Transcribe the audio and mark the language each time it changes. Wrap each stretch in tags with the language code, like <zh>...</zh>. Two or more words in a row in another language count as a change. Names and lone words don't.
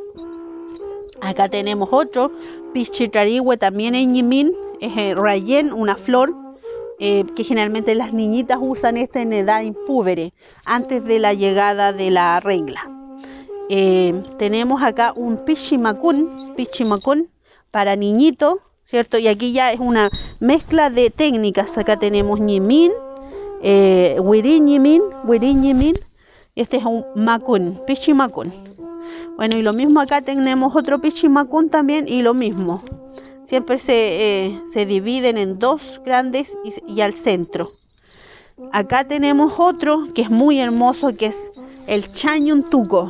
<es>Acá tenemos otro</es> <arn>pichi charihue,</arn> <es>también en ñimín, es rayen, una flor, que generalmente las niñitas usan en edad impúbere, antes de la llegada de la regla. Tenemos acá un pichimacún para niñito, ¿cierto? Y aquí ya es una mezcla de técnicas. Acá tenemos ñimín,</es> <arn>wirin ñimín.</arn> <es>Este es un macún, pichimacún. Bueno, y lo mismo acá tenemos otro pichimacún también, y lo mismo. Siempre se dividen en dos grandes y al centro. Acá tenemos otro que es muy hermoso, que es el chañuntuco.</es>